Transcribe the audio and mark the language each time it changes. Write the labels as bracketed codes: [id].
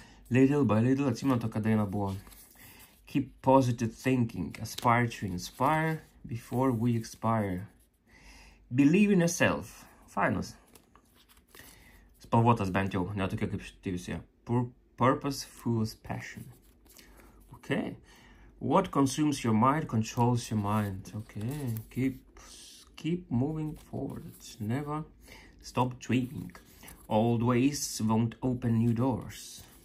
[en] Little by little, [lt] atsimenu tokia daina buvo. [en] Keep positive thinking, aspire to inspire before we expire. Believe in yourself. Fainas. [lt] Spalvotas bent jau, netokia kaip šitie visi. [en] Purpose fuels passion. Okay. What consumes your mind controls your mind. Okay. Keep moving forward. Never stop dreaming. Old ways won't open new doors.